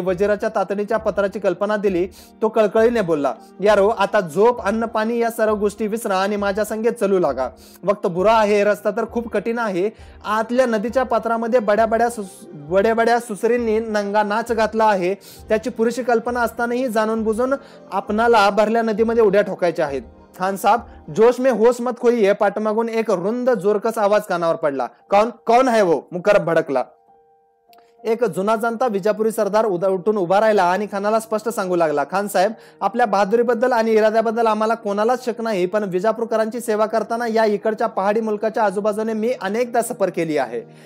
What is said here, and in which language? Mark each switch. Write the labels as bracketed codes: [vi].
[mr] वजीराच्या तातडीच्या पत्राची कल्पना दिली. तो कळकळीने बोलला, यारो, आता झोप, अन्न, पाणी या सर्व गोष्टी विसरा आणि माझ्या संगेत चलू लागा. वक्त बुरा आहे. रस्ता तर खूप कठीण आहे. आतल्या नदीच्या पात्रामध्ये बड्या सुसरींनी नंगा नाच घातला आहे. त्याची पुरेशी कल्पना असतानाही जाणून बुजून आपणाला भरल्या नदीमध्ये उड्या ठोकायच्या आहेत. [hi] खान साहब, जोश में होश मत खोइए. [mr] पाठमागून एक रुंद जोरकस आवाज कानावर पडला. [hi] कौन है वो? [mr] मुकरब भडकला. एक जुना जाणता विजापुरी सरदार उठून उभा राहिला आणि खानाला स्पष्ट सांगू लागला, खान साहेब, आपल्या बहादुरीबद्दल आणि इराद्याबद्दल आम्हाला कोणालाच शक नाही. पण विजापूरकरांची सेवा करताना या इकडच्या पहाडी मुलकाच्या आजूबाजूने मी अनेकदा सफर केली आहे.